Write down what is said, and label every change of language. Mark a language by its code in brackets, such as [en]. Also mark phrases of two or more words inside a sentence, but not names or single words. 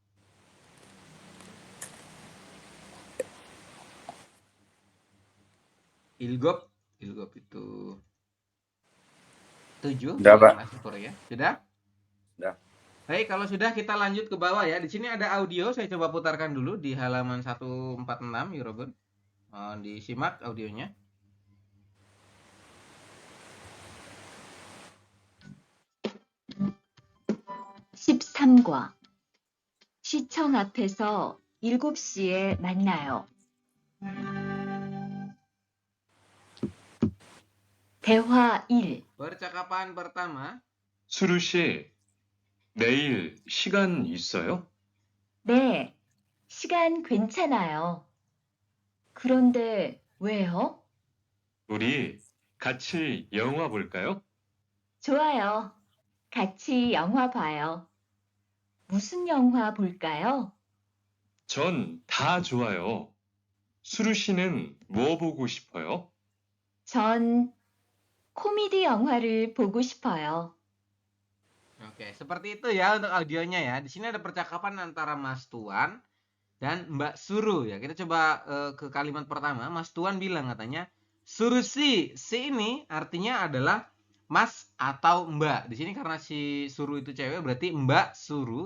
[id] Ilgop itu 7, Udah, Pak. bilangan asli Korea. Sudah? Udah. Baik, kalau sudah kita lanjut ke bawah ya. Di sini ada audio, saya coba putarkan dulu di halaman 146 Eurobon. Disimak audionya. [ko] 13과 시청 앞에서 7시에 만나요. 대화 1. [id] Percakapan pertama. [ko] 수루 씨, 내일 시간 있어요? 네, 시간 괜찮아요. 그런데 왜요? 우리 같이 영화 볼까요? 좋아요. 같이 영화 봐요. 무슨 영화 볼까요? 전 다 좋아요. 수루 씨는 뭐 보고 싶어요? 전 코미디 영화를 보고 싶어요. [id] Oke, seperti itu ya untuk audionya ya. Di sini ada percakapan antara Mas Tuan dan Mbak Suru ya. Kita coba ke kalimat pertama. Mas Tuan bilang katanya, Suru si ini artinya adalah Mas atau Mbak. Di sini karena si Suru itu cewek berarti Mbak Suru.